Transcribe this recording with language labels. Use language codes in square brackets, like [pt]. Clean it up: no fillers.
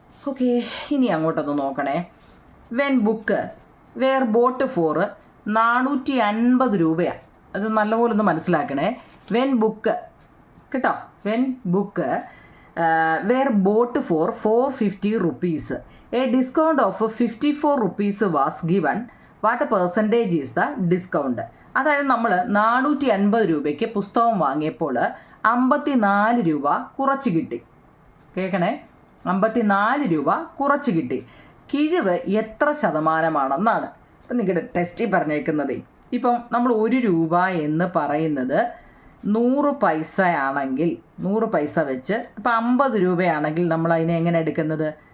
[ml] Okay, ഇനി അങ്ങോട്ടൊന്ന് നോക്കണേ. [en] when book were bought for 450 [ml] രൂപയാണ്. അത് നല്ലപോലെ ഒന്ന് മനസ്സിലാക്കണേ. വെൻ ബുക്ക് കേട്ടോ. [en] When book were bought for 450 rupees. A discount of 54 rupees was given. What percentage is the discount? [ml] അതായത് നമ്മൾ 450 രൂപയ്ക്ക് പുസ്തകം വാങ്ങിയപ്പോൾ 54 രൂപ കുറച്ച് കിട്ടി. കേൾക്കണേ, 54 രൂപ കുറച്ച് കിട്ടി. കിഴിവ് എത്ര ശതമാനമാണെന്നാണ് ഇപ്പം നിങ്ങളുടെ ടെസ്റ്റിൽ പറഞ്ഞേക്കുന്നത്. ഇപ്പം നമ്മൾ 1 രൂപ എന്ന് പറയുന്നത് 100 പൈസ ആണെങ്കിൽ 100 പൈസ വെച്ച്, ഇപ്പം 50 രൂപയാണെങ്കിൽ നമ്മൾ അതിനെ എങ്ങനെ എടുക്കുന്നത്?